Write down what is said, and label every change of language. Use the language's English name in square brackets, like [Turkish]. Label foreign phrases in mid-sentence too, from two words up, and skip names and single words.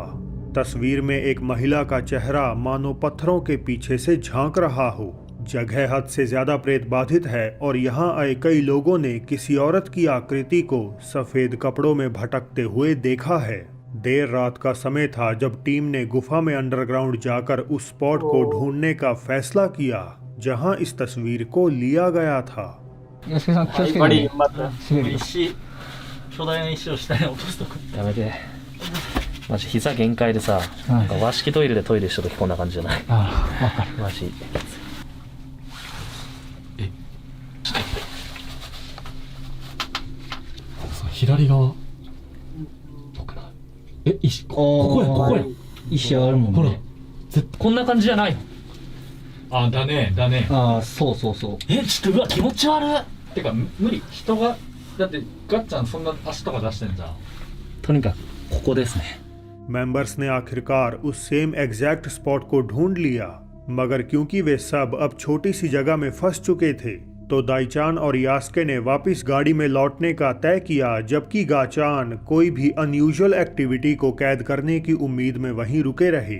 [Hindi] तस्वीर में एक महिला का चेहरा मानो पत्थरों के पीछे से झांक रहा हो, जगह हद से ज्यादा प्रेत बाधित है और यहाँ आए कई लोगों ने किसी औरत की आकृति को सफेद कपड़ों में भटकते हुए देखा है। देर रात का समय था जब टीम ने गुफा में अंडरग्राउंड जाकर उस स्पॉट को ढूंढने का फैसला किया जहां इस तस्वीर को लिया गया था। [Japanese] 安介さん気をつけて [Hindi] बड़ी [Japanese] ね [Hindi] हिम्मत है। [Japanese] 滑るよ石巨大な石を下に落とすとこやめてマジ膝限界でさ、なんか和式トイレでトイレした時こんな感じじゃない？ああわかるマジ左側どくないえ、石ここやここや石あるもんほらねこんな感じじゃないの？あ、だねだねああそうそうそうえ、ちょっとうわ気持ち悪い。てか無理人がだってガッちゃんそんな足とか出してんじゃんとにかくここですね。 [Hindi] मेंबर्स ने आखिरकार उस [English] same exact spot [Hindi] को ढूंढ लिया, मगर क्योंकि वे सब अब छोटी सी जगह में फंस चुके थे तो दाईचान और यास्के ने वापस गाड़ी में लौटने का तय किया, जबकि गाचान कोई भी [English] unusual activity [Hindi] को कैद करने की उम्मीद में वहीं रुके रहे।